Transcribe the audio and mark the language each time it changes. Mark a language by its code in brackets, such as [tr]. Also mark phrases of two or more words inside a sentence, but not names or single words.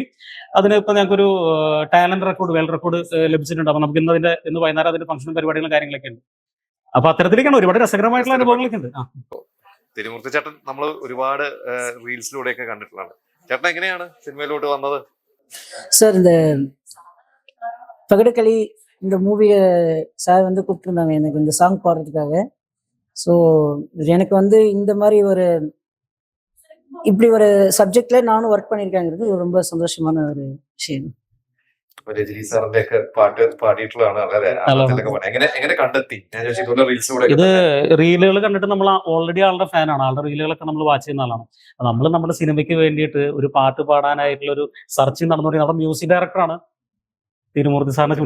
[ml] അതിന് ഇപ്പൊ ഞങ്ങൾക്കൊരു [en] talent record, world record [ml] ലഭിച്ചിട്ടുണ്ട്. അപ്പൊ നമുക്ക് ഇന്ന് വൈകുന്നേരം അതിന്റെ ഫംഗ്ഷനും പരിപാടികളും കാര്യങ്ങളൊക്കെ ഉണ്ട്. അപ്പൊ അത്തരത്തിലേക്കാണ് ഒരുപാട് രസകരമായിട്ടുള്ള അനുഭവങ്ങളൊക്കെ ഉണ്ട്. തിരുമൂർത്തി ചേട്ടൻ നമ്മൾ ഒരുപാട് റീൽസിലൂടെയൊക്കെ കണ്ടിട്ടുള്ളതാണ്. ചേട്ടൻ എങ്ങനെയാണ് സിനിമയിലോട്ട് വന്നത്? [ta] சார் இந்த பகடகளி இந்த மூவியை சார் வந்து கூப்பிட்டுருந்தாங்க எனக்கு இந்த சாங் பாடுறதுக்காக. ஸோ எனக்கு வந்து இந்த மாதிரி ஒரு இப்படி ஒரு சப்ஜெக்ட்ல நானும் ஒர்க் பண்ணியிருக்கேங்கிறது ரொம்ப சந்தோஷமான ஒரு விஷயம். [ml] രജനി സാറിന്റെ ഒക്കെ പാട്ട് പാടിയിട്ടുള്ളതാണ്. വളരെ ആഴത്തിലൊക്കെ പാടി. എങ്ങനെ കണ്ടെത്തി? ഞാൻ ചോദിച്ചു ഇതുപോലെ റീൽസിലൂടെ ഇത് റീലുകൾ കണ്ടിട്ട് നമ്മൾ ഓൾറെഡി ആളുടെ ഫാനാണ്. ആളുടെ റീലുകളൊക്കെ നമ്മൾ വാച്ച് ചെയ്യുന്ന ആളാണ്. നമ്മൾ നമ്മുടെ സിനിമയ്ക്ക് വേണ്ടിയിട്ട് ഒരു പാട്ട് പാടാനായിട്ടുള്ള ഒരു സെർച്ചിങ് നടന്നുകൊണ്ട് നമ്മുടെ [en] music director [ml] തിരുമൂർത്തി സാറിനെ ചൂണ്ടി.